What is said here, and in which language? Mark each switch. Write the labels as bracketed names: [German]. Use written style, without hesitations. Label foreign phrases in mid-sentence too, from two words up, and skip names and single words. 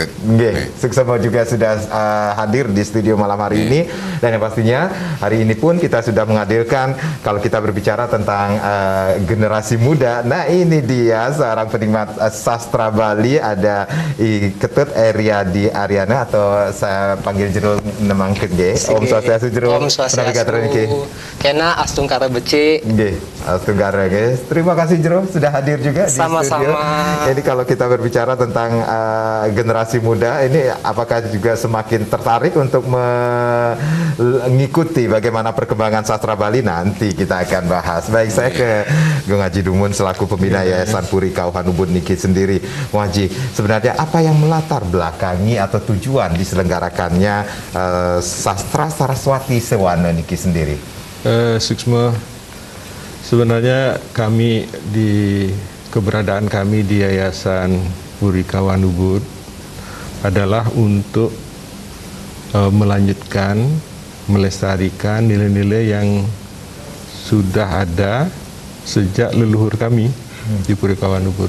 [Indonesian] Sukses juga sudah hadir di studio malam hari ini, dan yang pastinya hari ini pun kita sudah menghadirkan, kalau kita berbicara tentang generasi muda, nah ini dia seorang penikmat sastra Bali, ada Ketut Eriadi Ariana atau saya panggil Jero Nemang Kege. [Balinese] Om Swastiastu Jero. Om Swastiastu. Kena Astungkara Beci. Nggih, Astungkara guys. [Indonesian] Terima kasih Jero sudah hadir juga di studio. Sama-sama. Jadi kalau kita berbicara tentang generasi muda ini, apakah juga semakin tertarik untuk mengikuti bagaimana perkembangan sastra Bali? Nanti kita akan bahas. Baik, saya ke Gung Haji Dumun selaku pembina Yayasan Puri Kauhan Ubud niki sendiri. Gung Haji, sebenarnya apa yang melatar belakangi atau tujuan diselenggarakannya Sastra Saraswati Sewana niki sendiri? Suksma, sebenarnya kami keberadaan kami di Yayasan Puri Kauhan Ubud adalah untuk melanjutkan, melestarikan nilai-nilai yang sudah ada sejak leluhur kami di Puri Kauhan Ubud.